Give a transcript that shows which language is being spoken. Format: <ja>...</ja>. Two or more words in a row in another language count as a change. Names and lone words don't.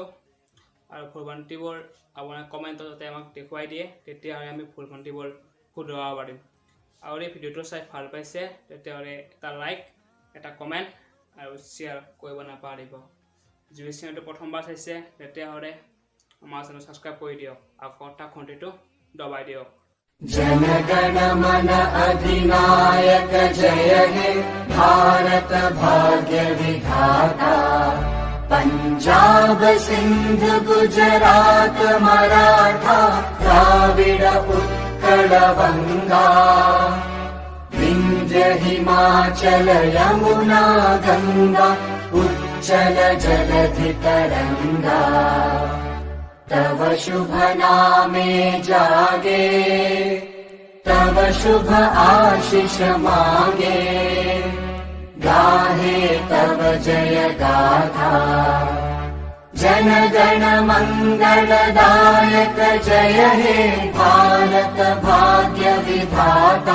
<as>আৰু ভুল ভ্ৰান্তিবোৰ আপোনাৰ কমেণ্টত যাতে আমাক দেখুৱাই দিয়ে, তেতিয়াহ'লে আমি ভুল ভ্ৰান্তিবোৰ শুধৰাব পাৰিম। আৰু এই ভিডিঅ'টো চাই ভাল পাইছে তেতিয়াহ'লে এটা লাইক, এটা কমেণ্ট আৰু শ্বেয়াৰ কৰিব নাপাহৰিব। যদি চেনেলটো প্ৰথমবাৰ চাইছে তেতিয়াহ'লে আমাৰ চেনেল ছাবস্ক্ৰাইব কৰি দিয়ক আৰু কটা ঘণ্টিটো দবাই দিয়ক।</as> <bn>জনগণ মন অধিনায়ক জয় হে ভারত ভাগ্য বিধাতা। পঞ্জাব সিন্ধ গুজরাট মরাঠা দ্রাবিড় উৎকল গঙ্গা। বিন্ধ্য হিমাচল যমুনা গঙ্গা উচ্ছল জলধি তরঙ্গা। তব শুভ নামে জাগে, তব শুভ আশিস মাগে। গাহে তব জয় গাথা, জন গণ মঙ্গলদায়ক জয় হে ভারত ভাগ্য বিধাতা।</bn>